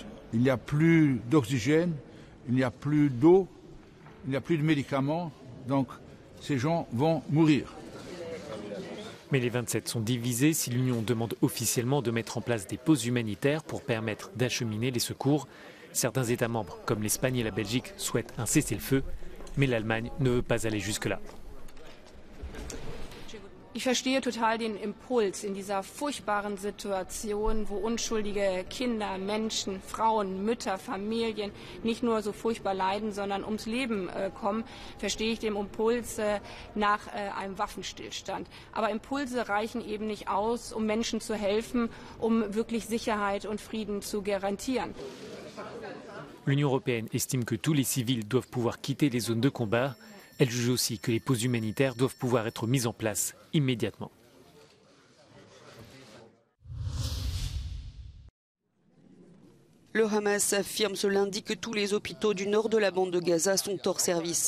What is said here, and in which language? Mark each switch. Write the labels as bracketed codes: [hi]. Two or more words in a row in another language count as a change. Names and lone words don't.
[fr] Il n'y a plus d'oxygène, il n'y a plus d'eau, il n'y a plus de médicaments, donc ces gens vont mourir. Mais les 27 sont divisés. Si l'Union demande officiellement de mettre en place des pauses humanitaires pour permettre d'acheminer les secours, certains États membres, comme l'Espagne et la Belgique, souhaitent un cessez-le-feu, mais l'Allemagne ne veut pas aller jusque-là. [de] Ich verstehe total den Impuls in dieser furchtbaren Situation, wo unschuldige Kinder, Menschen, Frauen, Mütter, Familien nicht nur so furchtbar leiden, sondern ums Leben kommen, verstehe ich den Impuls nach einem Waffenstillstand. Aber Impulse reichen eben nicht aus, um Menschen zu helfen, um wirklich Sicherheit und Frieden zu garantieren. [fr] L'Union européenne estime que tous les civils doivent pouvoir quitter les zones de combat. Elle juge aussi que les pauses humanitaires doivent pouvoir être mises en place immédiatement. Le Hamas affirme ce lundi que tous les hôpitaux du nord de la bande de Gaza sont hors service.